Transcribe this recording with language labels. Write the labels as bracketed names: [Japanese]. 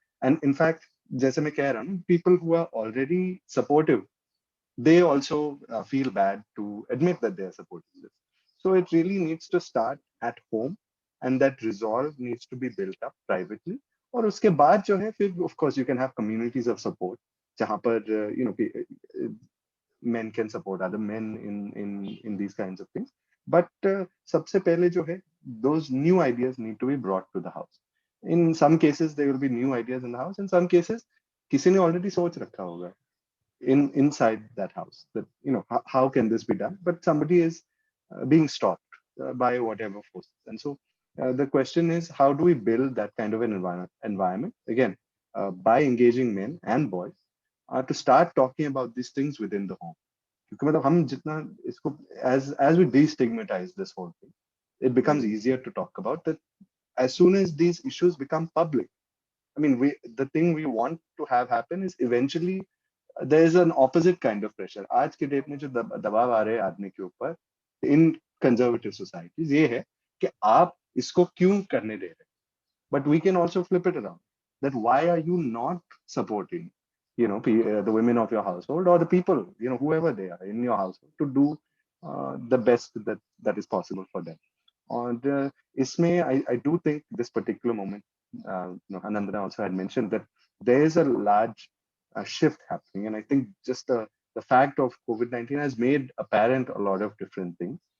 [English] and in fact [Hindi] जैसे मैं कह रहा हूँ, [English] People who are already supportive, they also feel bad to admit that they are supporting this. So it really needs to start at home, and that resolve needs to be built up privately. [Hindi] और उसके बाद जो है फिर [English] of course you can have communities of support [Hindi] जहाँ पर [English] men can support other men in these kinds of things. But [Hindi] सबसे पहले जो है, [English] those new ideas need to be brought to the house. In some cases there will be new ideas in the house. In some cases [Hindi] किसी ने already सोच रखा होगा [English] inside that house that how can this be done, but somebody is being stopped by whatever forces. And so the question is, how do we build that kind of an environment again, by engaging men and boys to start talking about these things within the home. [Hindi] क्योंकि मतलब हम जितना इसको [English] as we destigmatize this whole thing, it becomes easier to talk about that. As soon as these issues become public, I mean, the thing we want to have happen is eventually there is an opposite kind of pressure. [Hindi] आज के date में जो दबाव आ रहे हैं आदमी के ऊपर [English] in conservative societies [Hindi] ये है कि आप इसको क्यों करने दे रहे हैं. [English] But we can also flip it around, that why are you not supporting the women of your household or the people, whoever they are in your household, to do the best that is possible for them. And isme I do think this particular moment, Anandana also had mentioned that there is a large shift happening, and I think just the fact of COVID-19 has made apparent a lot of different things.